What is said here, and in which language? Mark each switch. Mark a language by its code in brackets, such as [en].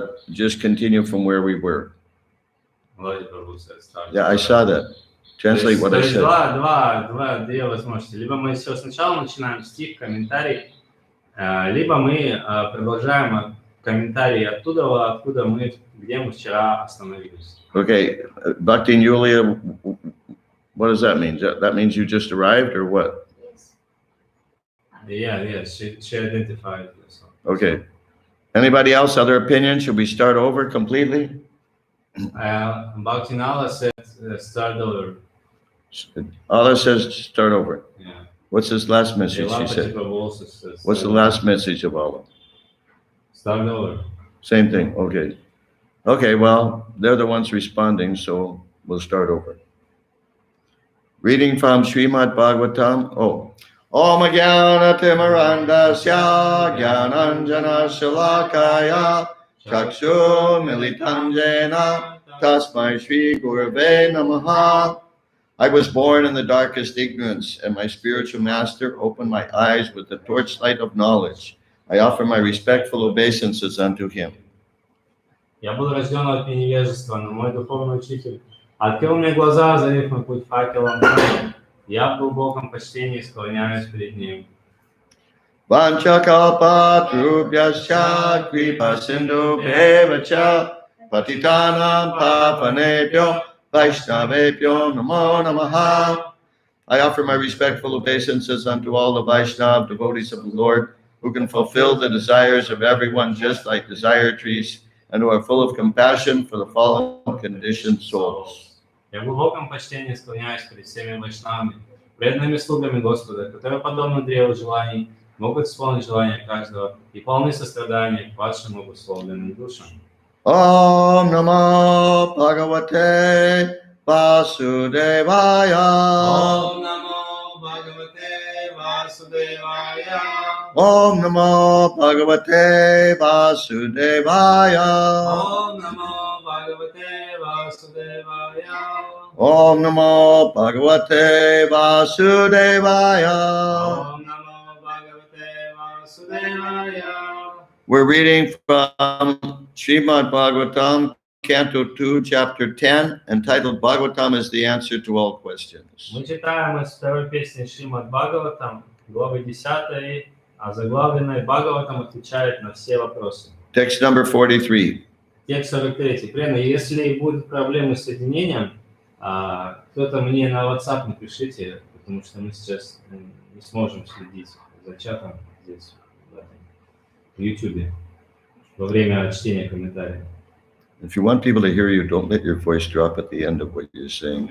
[en] just continue from where we were. [ru] Лапать просто [en] start. Yeah, I saw that. Translate what I said. [ru] Две возможности. Либо мы все сначала начинаем стих, комментарий, либо мы продолжаем комментарий оттуда, где мы вчера остановились. [en] Okay, Bhakti and Yulia, what does that mean? That means you just arrived or what? Yes. She identified this. Okay. Anybody else, other opinions? Should we start over completely? Bhakti Nala said start over. Allah says start over. Yeah. What's his last message, she said? What's the last message of Allah? Start over. Same thing, okay. Okay, well, they're the ones responding, so we'll start over. Reading from Srimad Bhagavatam. [sa] Om Jnana Timirandasya Jnananjana Shalakaya Chakshu Militam Jena Tasmai Shri Gurave Namaha. [en] I was born in the darkest ignorance, and my spiritual master opened my eyes with the torchlight of knowledge. I offer my respectful obeisances unto him. [ru] Я был рожден от невежества, но мой духовный учитель открыл мне глаза, озарив мой путь факелом. Я в глубоком почтении склоняюсь перед ним. [sa] Vanchakalpatrubhyascha kripa sindhu bhevacha patitanam papanebhyo Vaishnavebhyo namo namaha. [en] I offer my respectful obeisances unto all the Vaishnava devotees of the Lord, who can fulfill the desires of everyone just like desire trees, and who are full of compassion for the fallen conditioned souls. [ru] Я в глубоком почтении склоняюсь перед всеми вайшнавами, преданными слугами Господа, которые, подобно древу желаний, могут исполнить желания каждого и полны сострадания к падшим обусловленным душам. [sa] Om Namo Bhagavate Vasudevaya. Om Namo Bhagavate Vasudevaya. Om Namo Bhagavate Vasudevaya. Om Namo Bhagavate Vasudevaya. Om Namo Bhagavate Vasudevaya. Om Namo Bhagavate Vasudevaya. [en] We're reading from Srimad Bhagavatam, Canto 2, Chapter 10, entitled Bhagavatam is the answer to all questions. [ru] Мы читаем из второй песни Шримад Бхагаватам, главы 10, озаглавленной Бхагаватам отвечает на все вопросы. [en] Text number 43. [ru] Текст 43. Прямо, если будут проблемы с соединением, кто-то мне на WhatsApp напишите, потому что мы сейчас не сможем следить за чатом здесь, в YouTube, во время чтения комментариев. [en] If you want people to hear you, don't let your voice drop at the end of what you're saying.